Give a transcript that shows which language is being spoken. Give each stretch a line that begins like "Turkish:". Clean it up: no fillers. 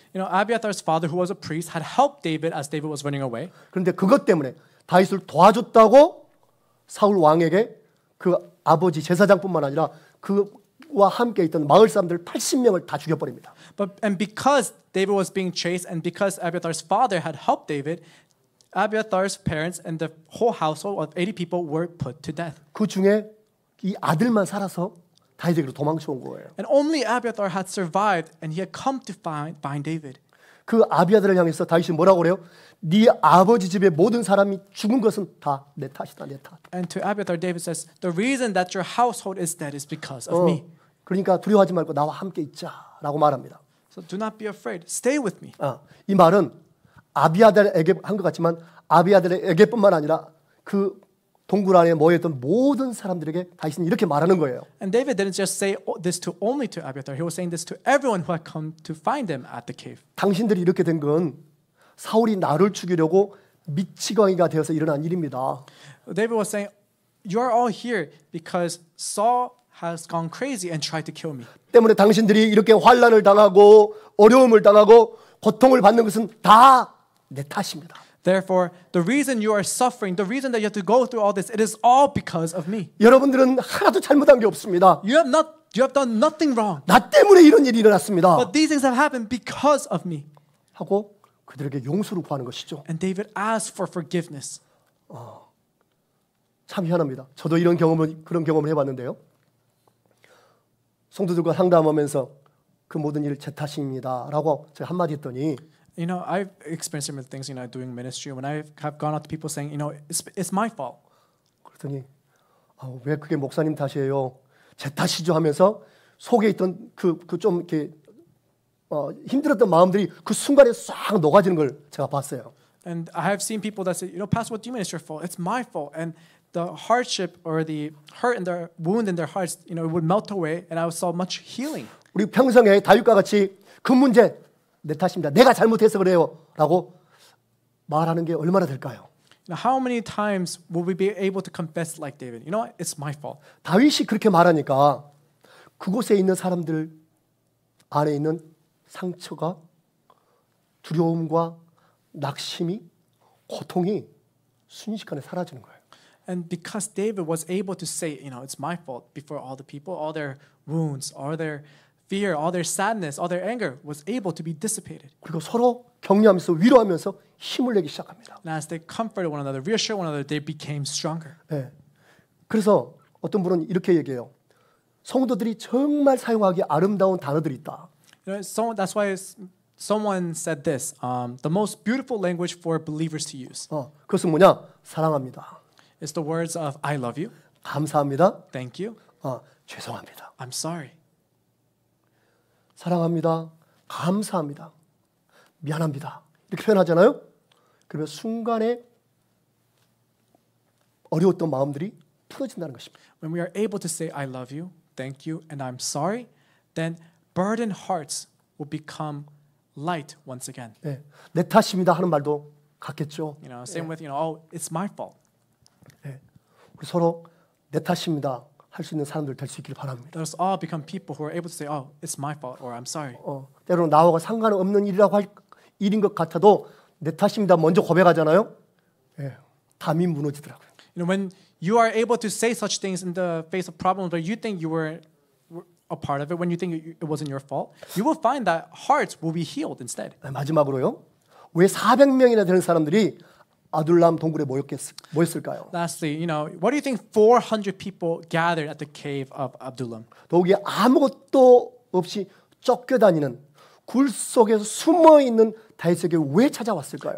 English: Abiathar's father, who was a priest, had helped David as David was running away.
Korean: 그런데 그것 때문에 다윗을 도와줬다고 사울 왕에게 그 아버지 제사장뿐만 아니라 그와 함께 있던 마을 사람들 80명을 다 죽여버립니다.
English: And because David was being chased, and because Abiathar's father had helped David, Abiathar's parents and the whole household of 80 people were put to death.
Korean: 그 중에 이 아들만 살아서 다윗에게로 도망쳐 온 거예요.
English: And only Abiathar had survived, and he had come to find David.
Korean: 그 아비아들을 향해서 다윗이 뭐라고 그래요? 네 아버지 집의 모든 사람이 죽은 것은 다 내 탓이다, 내 탓.
English: And to Abiathar, David says, "The reason that your household is dead is because of me."
Korean: 그러니까 두려워하지 말고 나와 함께 있자라고 말합니다.
English: So do not be afraid. Stay with me.
Korean: 이 말은 아비아들에게 한 것 같지만 아비아들에게뿐만 아니라 그 동굴 안에 모여있던 모든 사람들에게 다윗은 이렇게 말하는 거예요.
English: And David didn't just say this only to Abiathar. He was saying this to everyone who had come to find him at the cave.
Korean: 당신들이 이렇게 된 건 사울이 나를 죽이려고 미치광이가 되어서 일어난 일입니다.
English: David was saying, "You are all here because Saul has gone crazy and tried to kill me."
Korean: 때문에 당신들이 이렇게 환난을 당하고 어려움을 당하고 고통을 받는 것은 다 내 탓입니다.
English: Therefore, the reason you are suffering, the reason that you have to go through all this, it is all because of me.
Korean: 여러분들은 하나도 잘못한 게 없습니다.
English: You have done nothing wrong.
Korean: 나 때문에 이런 일이 일어났습니다.
English: But these things have happened because of me.
Korean: 하고 그들에게 용서를 구하는 것이죠.
English: And David asked for forgiveness.
Korean: 참 희한합니다. 저도 그런 경험을 해봤는데요. 성도들과 상담하면서 그 모든 일 제 탓입니다라고 제가 한마디 했더니
English: I've experienced similar things, doing ministry. When I have gone out to people saying, it's my fault.
Korean: 그랬더니 왜 그게 목사님 탓이에요? 제 탓이죠 하면서 속에 있던 그 좀 이렇게 힘들었던 마음들이 그 순간에 싹 녹아지는 걸 제가 봤어요.
English: And I have seen people that say, Pastor, what do you mean it's your fault? It's my fault. And the hardship or the hurt and the wound in their hearts, it would melt away, and I saw much healing.
Korean: 우리 평생에 다윗과 같이 그 문제 내 탓입니다. 내가 잘못해서 그래요라고 말하는 게 얼마나 될까요?
English: How many times will we be able to confess like David? It's my fault.
Korean: 다윗이 그렇게 말하니까 그곳에 있는 사람들 안에 있는 상처가 두려움과 낙심이 고통이 순식간에 사라지는 거예요.
English: And because David was able to say, it's my fault before all the people, all their wounds, all their fear, all their sadness, all their anger was able to be dissipated.
Korean: 그리고 서로 격려하면서 위로하면서 힘을 내기 시작합니다.
English: And as they comforted one another, reassured one another, they became stronger.
Korean: 네. 그래서 어떤 분은 이렇게 얘기해요. 성도들이 정말 사용하기 아름다운 단어들이 있다.
English: That's why someone said this. The most beautiful language for believers to use.
Korean: 그것은 뭐냐? 사랑합니다.
English: It's the words of I love you.
Korean: 감사합니다.
English: Thank you.
Korean: 죄송합니다.
English: I'm sorry.
Korean: 사랑합니다. 감사합니다. 미안합니다. 이렇게 표현하잖아요. 그러면 순간에 어려웠던 마음들이 풀어진다는 것입니다.
English: When we are able to say I love you, thank you, and I'm sorry, then burdened hearts will become light once again.
Korean: 네, 내 탓입니다 하는 말도 같겠죠.
English: Same with it's my fault.
Korean: 네, 우리 서로 내 탓입니다 할 수 있는 사람들 될 수 있기를 바랍니다.
English: Let us all become people who are able to say, it's my fault or I'm sorry.
Korean: 때로는 나와 상관없는 일이라고 할 일인 것 같아도 내 탓입니다 먼저 고백하잖아요. 네, 담이 무너지더라고요.
English: When you are able to say such things in the face of problems, but you think you were a part of it, when you think it wasn't your fault, you will find that hearts will be healed instead.
Korean: 네, 마지막으로요. 왜 400명이나 되는 사람들이 아둘람 동굴에 모였을까요?
English: Lastly, what do you think 400 people gathered at the cave of Adullam?
Korean: 더욱이 아무것도 없이 쫓겨다니는 굴 속에서 숨어 있는 다윗에게 왜 찾아왔을까요?